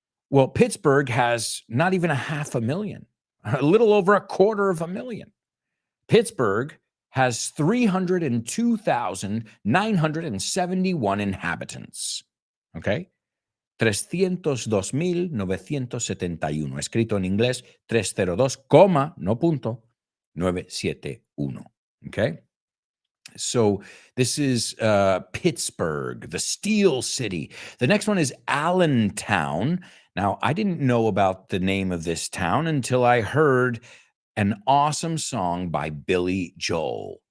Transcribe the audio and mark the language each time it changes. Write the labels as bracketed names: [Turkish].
[English] Well, Pittsburgh has not even 500,000, a little over 250,000. Pittsburgh has 302,971 inhabitants. Okay? 302,971. [Spanish] Escrito en inglés, 302, no punto. [English] 971. Okay. So this is Pittsburgh, the Steel City. The next one is Allentown. Now, I didn't know about the name of this town until I heard an awesome song by Billy Joel.